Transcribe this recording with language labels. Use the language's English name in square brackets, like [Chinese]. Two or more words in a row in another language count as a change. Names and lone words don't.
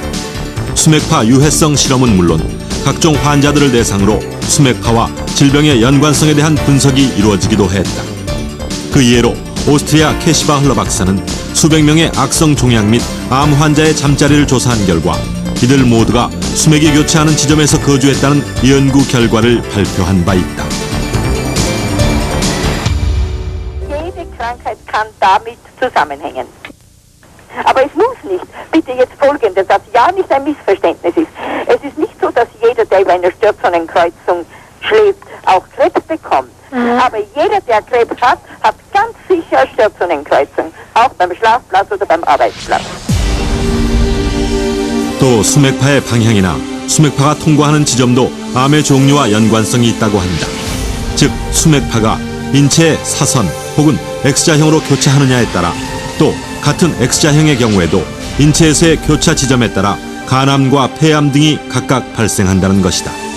[Korean] 수맥파 유해성 실험은 물론 각종 환자들을 대상으로 수맥파와 질병의 연관성에 대한 분석이 이루어지기도 했다. 그 예로 오스트리아 캐시바 흘러 박사는 수백 명의 악성 종양 및 암 환자의 잠자리를 조사한 결과 이들 모두가 수맥이 교차하는 지점에서 거주했다는 연구 결과를 발표한 바 있다. [German] Jede Krankheit kann damit zusammenhängen. Aber es muss nicht. Bitte jetzt Folgendes, dass ja nicht ein Missverständnis ist. Es ist nicht so, dass jeder, der über eine Stirnzonenkreuzung schläft, auch Krebs bekommt. Aber jeder, der Krebs hat, hat ganz sicher Stirnzonenkreuzung. Auch beim Schlafplatz oder beim Arbeitsplatz. [Korean] 또 수맥파의 방향이나 수맥파가 통과하는 지점도 암의 종류와 연관성이 있다고 한다. 즉 수맥파가 인체의 사선 혹은 X자형으로 교차하느냐에 따라 또 같은 X자형의 경우에도 인체에서의 교차 지점에 따라 간암과 폐암 등이 각각 발생한다는 것이다.